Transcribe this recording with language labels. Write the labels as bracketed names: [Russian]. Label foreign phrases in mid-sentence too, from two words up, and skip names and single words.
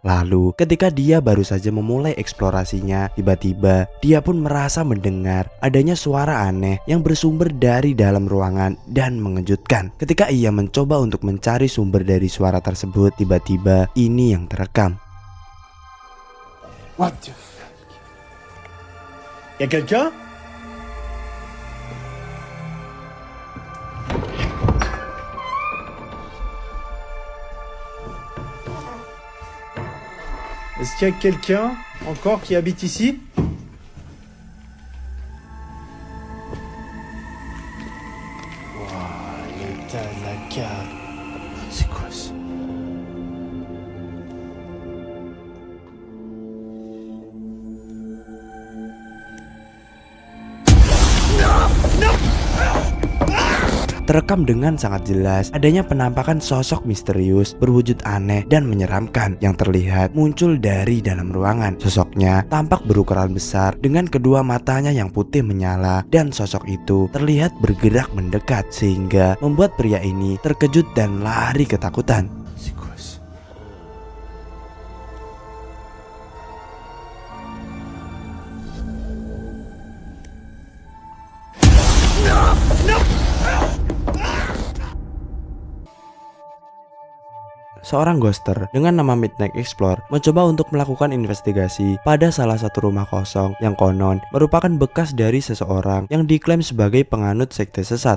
[Indonesian] Lalu ketika dia baru saja memulai eksplorasinya, tiba-tiba dia pun merasa mendengar adanya suara aneh yang bersumber dari dalam ruangan dan mengejutkan. Ketika ia mencoba untuk mencari sumber dari suara tersebut, tiba-tiba ini yang terekam. [English] What the fuck? [French] Y'a quelqu'un? Est-ce qu'il y a quelqu'un encore qui habite ici? Waouh, l'état de la cave. C'est quoi ça? [Indonesian] Terekam dengan sangat jelas adanya penampakan sosok misterius berwujud aneh dan menyeramkan yang terlihat muncul dari dalam ruangan. Sosoknya tampak berukuran besar dengan kedua matanya yang putih menyala, dan sosok itu terlihat bergerak mendekat sehingga membuat pria ini terkejut dan lari ketakutan. [French] C'est quoi ça? [Indonesian] Seorang ghoster dengan nama Midnight Explorer mencoba untuk melakukan investigasi pada salah satu rumah kosong yang konon merupakan bekas dari seseorang yang diklaim sebagai penganut sekte sesat.